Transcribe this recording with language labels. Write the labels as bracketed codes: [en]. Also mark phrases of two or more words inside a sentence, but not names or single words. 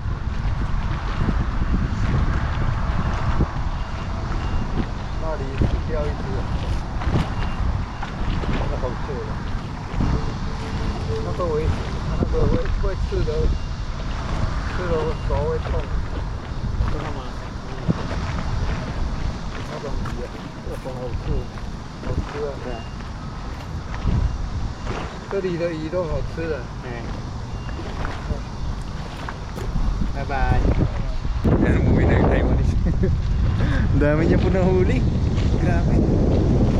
[zh] 那里死掉一只，那好吃的，那个会吃的，吃了手会痛。真的吗？那种鱼啊，这种好吃，好吃啊。对。这里的鱼都好吃的。 [en] Bye bye. [tl] Yan, umuwi na tayo ulit. Ang dami niya po nahuli. Grabe.